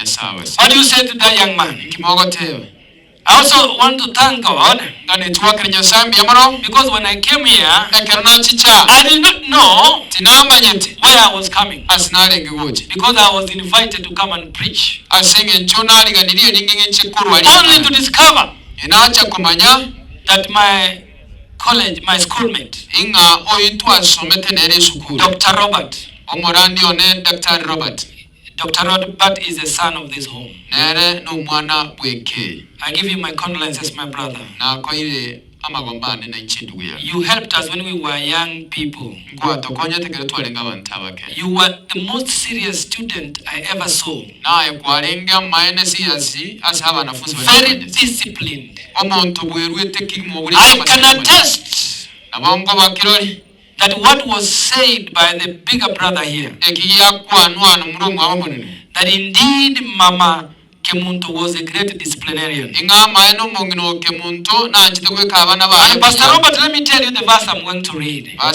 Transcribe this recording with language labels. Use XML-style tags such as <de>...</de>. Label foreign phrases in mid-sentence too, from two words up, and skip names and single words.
<en>What do you say to that young man? I also want to thank God because when I came here, I did not know where I was coming because I was invited to come and preach, only to discover</en> <guz>inacha kumanya</guz> <en>that my schoolmate,</en> <guz>inga oitwa somete nere sukuru. Dr. Robert. Omorandi one Dr. Robert. Dr.</guz> <en>Robert is the son of this home.</en> <guz>Nere no mwana bweke.</guz> <en>I give you my condolences, my brother.</en> <guz>Na koire amagombane na nchindu ya.</guz> <en>You helped us when we were young people.</en> <guz>Kwa tokonya tekere twalenga bantabake.</guz> <en>You were the most serious student I ever saw.</en> <guz>Na kwalenga maene siyasi asaba nafunzi</guz> <en>very disciplined.</en> <guz>Omuntu bwerwete kimo buri.</guz> <en>I can attest</en> <guz>abongo bakiroli</guz> <en>that what was said by the bigger brother here, that indeed Mama Kemunto was a great disciplinarian. And Pastor Robert, let me tell you the verse I'm going to read.</en>